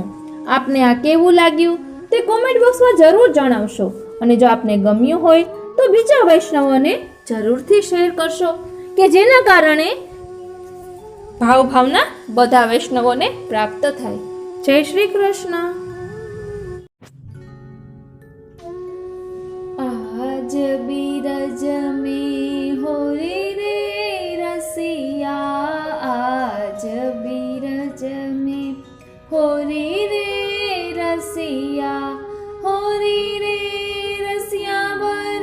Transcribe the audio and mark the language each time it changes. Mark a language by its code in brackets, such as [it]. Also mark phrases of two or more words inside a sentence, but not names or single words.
[gu] આપને આ કેવું લાગ્યું તે કોમેન્ટ બોક્સમાં જરૂર જણાવશો અને જો આપને ગમ્યું હોય તો બીજા વૈષ્ણવોને જરૂરથી શેર કરશો કે જેના કારણે ભાવના બધા વૈષ્ણવોને પ્રાપ્ત થાય। જય શ્રી કૃષ્ણ। [bra] आज बीरज में होरी रे रसिया, आज बीरज में होरी रे रसिया, होरी रे रसिया बर